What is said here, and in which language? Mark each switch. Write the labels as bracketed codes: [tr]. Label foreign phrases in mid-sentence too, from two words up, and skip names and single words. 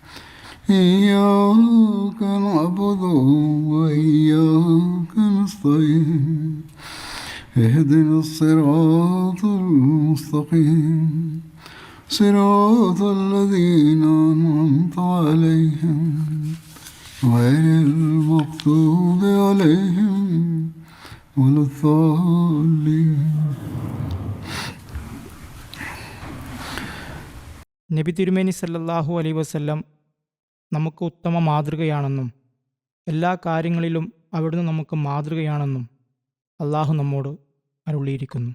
[ar] إياك نعبد وإياك نستعين اهدنا الصراط المستقيم صراط الذين أنعمت عليهم غير المغضوب عليهم ولا الضالين. [ml] നബി തിരുമേനി [ar] صلى الله عليه وسلم [ml] നമുക്ക് ഉത്തമ മാതൃകയാണെന്നും എല്ലാ കാര്യങ്ങളിലും അവിടുന്ന് നമുക്ക് മാതൃകയാണെന്നും അള്ളാഹു നമ്മോട് അരുളിയിരിക്കുന്നു.